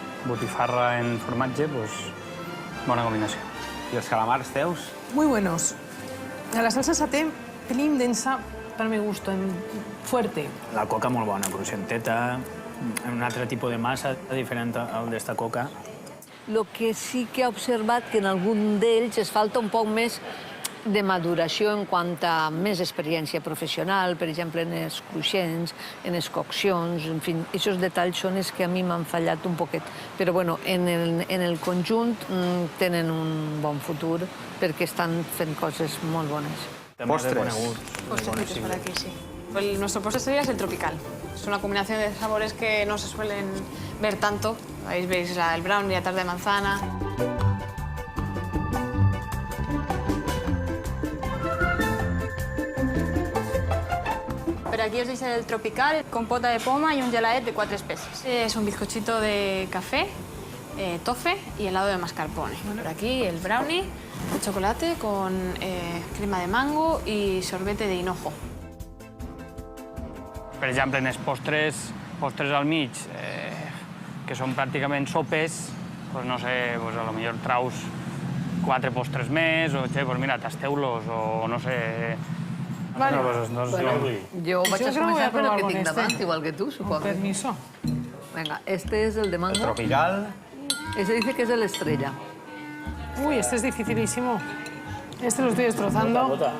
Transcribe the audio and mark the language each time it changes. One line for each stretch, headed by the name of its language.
Catalan: Botifarra en formatge, pues, bona combinació. I els calamars teus?
Spanish: Muy buenos. La salsa saté, pelín densa, para mi gusto, fuerte.
Catalan: La coca molt bona, cruixenteta, un altre tipus de massa diferent al d'esta coca. El que sí que he observat que en algun d'ells es falta un poc més de maduració en quant a més experiència professional, per exemple, en els cruixents, en les coccions, en fi, aquests detalls són els que a mi m'han fallat un poquet. Però, bueno, en el conjunt tenen un bon futur perquè estan fent coses molt bones. Postres.
Spanish: Postrecitos por aquí, sí. Nuestro postre sería el tropical. Es una combinación de sabores que no se suelen ver tanto. Ahí veis el brownie, la tarta de manzana. Pero aquí os dice el tropical, compota de poma y un geladet de 4 especies. Es un bizcochito de café, tofe y helado de mascarpone. Por aquí el brownie de chocolate con crema de mango y sorbete de hinojo.
Catalan: Per exemple, en els postres al mig, que són pràcticament sopes, doncs no sé, a lo millor traus 4 postres més, o, doncs mira, tasteu-los, o no sé... Vale. Jo vaig a començar per el que tinc este. davant, igual que tu,
Spanish: supongo. Con permiso. Venga, este es el de mango. El tropical. Ese dice que es el estrella. Uy, este es dificilísimo. Este lo estoy destrozando.